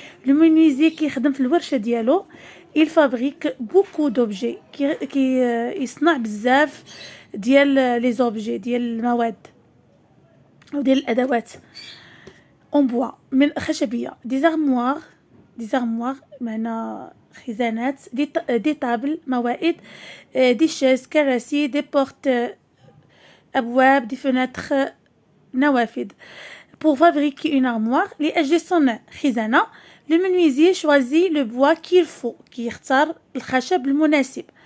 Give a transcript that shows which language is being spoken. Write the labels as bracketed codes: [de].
[fr] Le menuisier [ar] كيخدم في الورشة ديالو. [fr] Il fabrique beaucoup d'objets. [ar] يصنع بزاف ديال [fr] les objets [ar] ديال المواد أو ديال الأدوات [fr] en bois [ar] من خشبية. [fr] des armoires معنا خزانات، des tables موائد، des chaises كراسي، des portes أبواب، des fenêtres نوافذ. Pour fabriquer une armoire [ar] لأجل صنع خزانة، [fr] le menuisier choisit le bois qu'il faut، [ar] كيختار الخشب المناسب.